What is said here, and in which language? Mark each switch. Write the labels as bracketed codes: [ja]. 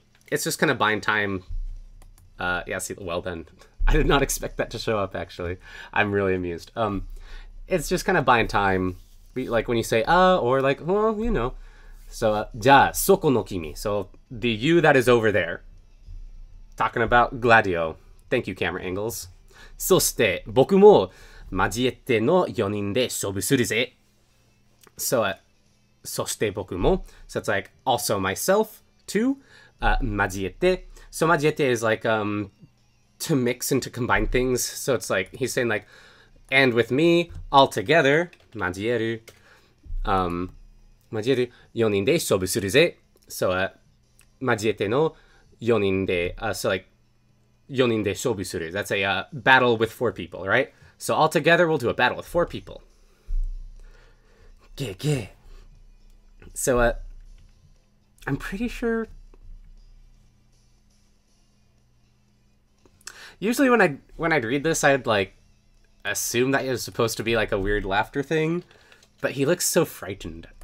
[en] It's just kind of buying time. Yeah, see the well then. I did not expect that to show up, actually. I'm really amused. It's just kind of buying time. Like when you say or like, well, you know. So [ja] じゃあ soko no kimi. [en] So the you that is over there. Talking about Gladio. Thank you, camera angles. [ja] そして僕も交えての4人で勝負するぜ. So そして僕も. [en] So it's like also myself too. [ja] 交えて. [en] So 交えて is like to mix and to combine things. So it's like he's saying like, and with me all together. [ja] 交える. 交える4人で勝負するぜ.So 交えての4人で so like 4人で勝負する. [en] That's a battle with 4 people, right? So all together we'll do a battle with 4 people. Geh. So I'm pretty sure usually when I'd read this, I'd like assume that it was supposed to be like a weird laughter thing, but he looks so frightened.